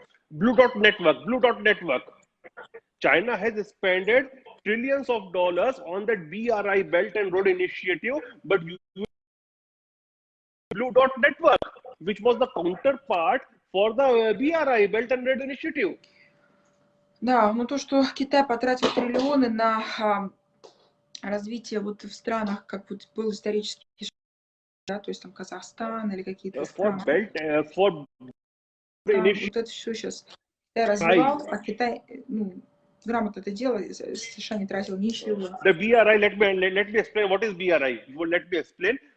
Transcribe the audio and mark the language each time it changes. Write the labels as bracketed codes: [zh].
[en] Blue Dot network. Blue Dot network. China has spent trillions of dollars on the BRI Belt and Road Initiative, but Blue Dot network, which was the counterpart for the BRI Belt and Road Initiative. [ru] Да, но то, что Китай потратил триллионы на развитие вот в странах, как вот был исторический, да, то есть там Казахстан или какие-то страны. [en] For [ru] да, вот это все сейчас Китай развивал, а Китай, ну, грамотно это делал, США не тратил ничего. [en] The BRI, let me explain what is BRI. Let me explain.